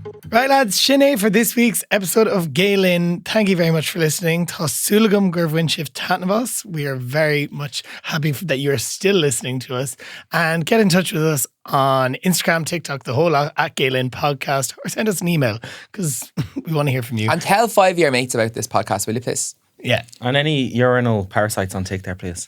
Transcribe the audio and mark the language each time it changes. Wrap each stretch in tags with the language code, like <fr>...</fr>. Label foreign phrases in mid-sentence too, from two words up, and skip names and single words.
<en>Right, lads, Sinead for this week's episode of Galen. Thank you very much for listening.</en> <ga>Tá súlagam gur bhain sibh taitneamh.</ga> <en>We are very much happy that you are still listening to us. And get in touch with us on Instagram, TikTok, the whole lot, at Galen Podcast, or send us an email because we want to hear from you. And tell 5 of your mates about this podcast, will you please? Yeah. And any urinal parasites on take there, please.</en>